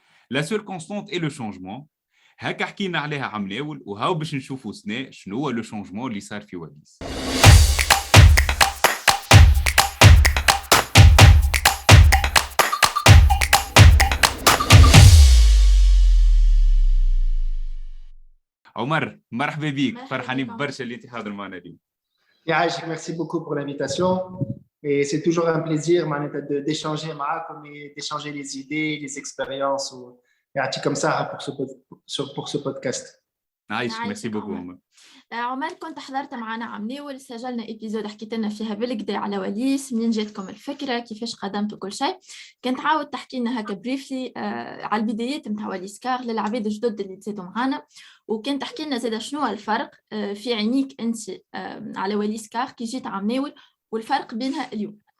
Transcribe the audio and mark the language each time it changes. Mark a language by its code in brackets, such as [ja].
[fr] لا سول كونستانت اي لو شونجمون. [ar] هكا حكينا عليها عم ناول وهاو باش نشوفوا سنة شنو هو لو شونجمون اللي صار في واليس. عمر مرحبا بك، فرحانين برشا اللي انت حاضر معنا اليوم. [fr] Yaïch, merci beaucoup pour l'invitation. Et c'est toujours un plaisir d'échanger d'échanger les idées, les expériences comme ça pour ce podcast. [ar] عايش ميرسي بوكو عمر. عمر كنت حضرت معنا عمني وسجلنا إبيزود حكيت لنا فيها بالكدا على واليس، منين جاتكم الفكرة، كيفاش قدمتوا كل شيء. كنت عاود تحكي لنا هكا بريفلي على البدايات نتاع واليس كار للعباد الجدد اللي تزيدوا معنا، وكنت تحكي لنا زاده شنو الفرق في عينيك انت على واليس كار كي جيت عمناول والفرق بينها اليوم.